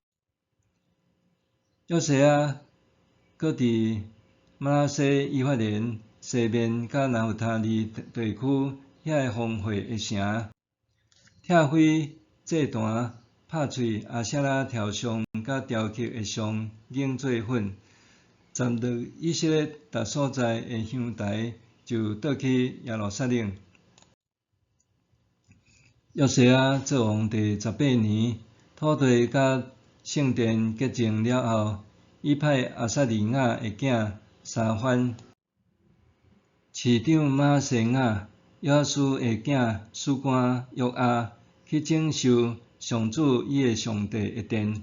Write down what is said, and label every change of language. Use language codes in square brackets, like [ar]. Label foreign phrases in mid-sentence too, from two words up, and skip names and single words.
[nan] 约瑟亚阁伫马拉西以法莲西面甲拿弗他利地区遐个荒废诶城，拆毁祭坛，拍碎阿舍拉雕像甲雕刻诶像，碾做粉，斩落以色列逐所在诶香台，就倒去耶路撒冷。约瑟亚做王第18年，土地甲圣殿洁净了后，伊派阿撒利雅诶囝沙番、市长马西亚、约阿斯诶囝史官约阿去整修上主伊诶上帝诶殿。